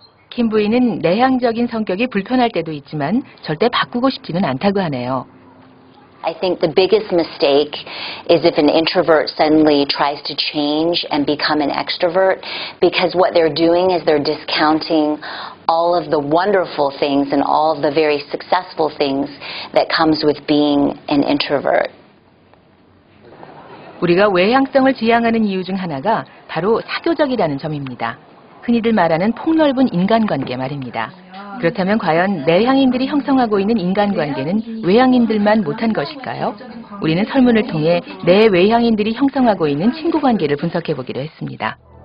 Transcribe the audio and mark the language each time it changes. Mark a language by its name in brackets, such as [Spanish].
[Korean] 킴부이는 내향적인 성격이 불편할 때도 있지만 절대 바꾸고 싶지는 않다고 하네요. [English] I think the biggest mistake is if an introvert suddenly tries to change and become an extrovert, because what they're doing is they're discounting all of the wonderful things and all of the very successful things that comes with being an introvert. [Korean] 우리가 외향성을 지향하는 이유 중 하나가 바로 사교적이라는 점입니다. 흔히들 말하는 폭넓은 인간관계 말입니다. 그렇다면 과연 내향인들이 형성하고 있는 인간관계는 외향인들만 못한 것일까요? 우리는 설문을 통해 내외향인들이 형성하고 있는 친구관계를 분석해보기로 했습니다.